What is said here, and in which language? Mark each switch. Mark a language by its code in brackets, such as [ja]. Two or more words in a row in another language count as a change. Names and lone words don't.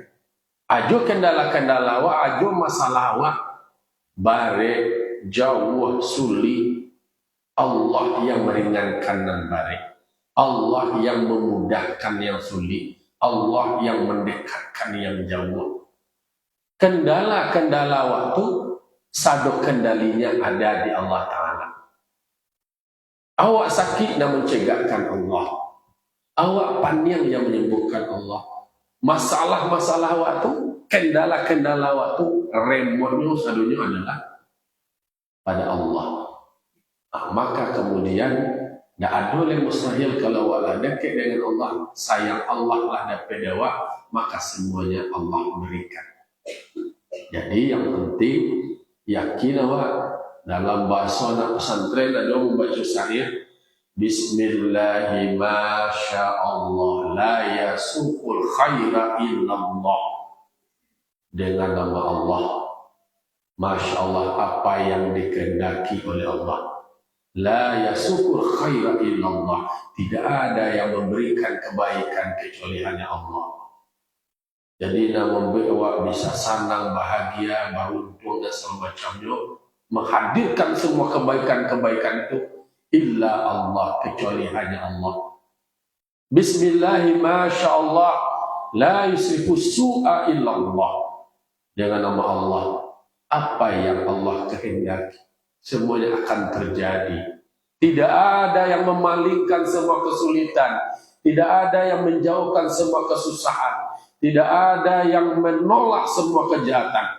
[min] Ajo kendala-kendala awak, ajo masalah awak, bare jauh sulit, Allah yang meringankan dan baik, Allah yang memudahkan yang sulit, Allah yang mendekatkan yang jauh. Kendala-kendala waktu sado kendalinya ada di Allah Ta'ala. Awak sakit dan mencegahkan Allah, awak paniang yang menyembuhkan Allah. Masalah-masalah waktu, kendala-kendala waktu, remotnya sadunya adalah pada Allah. [id] Maka kemudian tidak ada yang mustahil kalau awak dekat dengan Allah, sayang Allah lah dapat dawa, maka semuanya Allah berikan. Jadi yang penting yakin awak dalam bahasa anak pesantren ada membaca syair [ar] بسم الله ما شاء الله لا يسوق الخير إلا الله. [id] Dengan nama Allah, Masya Allah, apa yang dikehendaki oleh Allah. [ar] لا يسوق الخير إلا الله. [id] Tidak ada yang memberikan kebaikan kecuali hanya Allah. Jadi membuat awak bisa senang, bahagia, beruntung dan semacamnya, menghadirkan semua kebaikan-kebaikan itu [ar] إلا الله, [id] kecuali hanya Allah. [ar] بسم الله ما شاء الله لا يصرف السوء إلا الله. [id] Dengan nama Allah, Apa yang Allah kehendaki, semuanya akan terjadi. Tidak ada yang memalingkan semua kesulitan. Tidak ada yang menjauhkan semua kesusahan. Tidak ada yang menolak semua kejahatan.